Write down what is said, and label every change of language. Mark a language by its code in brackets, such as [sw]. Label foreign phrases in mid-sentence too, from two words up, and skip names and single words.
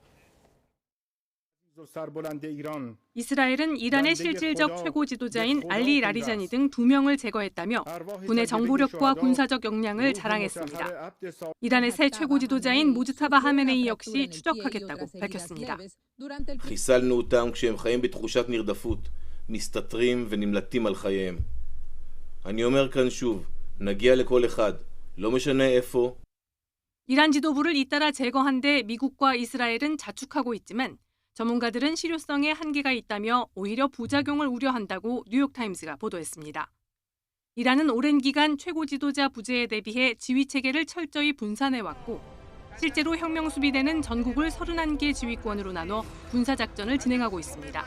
[ko] 이스라엘은 이란의 실질적 최고 지도자인 알리 라리자니 등 2명을 제거했다며 군의 정보력과 군사적 역량을 자랑했습니다. 이란의 새 최고 지도자인 모즈타바 하메네이 역시 추적하겠다고 밝혔습니다. [he] חיסלנו אותם כשהם חיים בתחושת נרדפות, מסתתרים ונמלטים על חייהם. אני אומר כאן שוב, נגיע לכל אחד, לא משנה איפה. [ko] 이란 지도부를 잇따라 제거한 데 미국과 이스라엘은 자축하고 있지만 전문가들은 실효성에 한계가 있다며 오히려 부작용을 우려한다고 뉴욕타임스가 보도했습니다. 이란은 오랜 기간 최고 지도자 부재에 대비해 지휘체계를 철저히 분산해왔고 실제로 혁명 수비대는 전국을 31개 지휘권으로 나눠 군사작전을 진행하고 있습니다.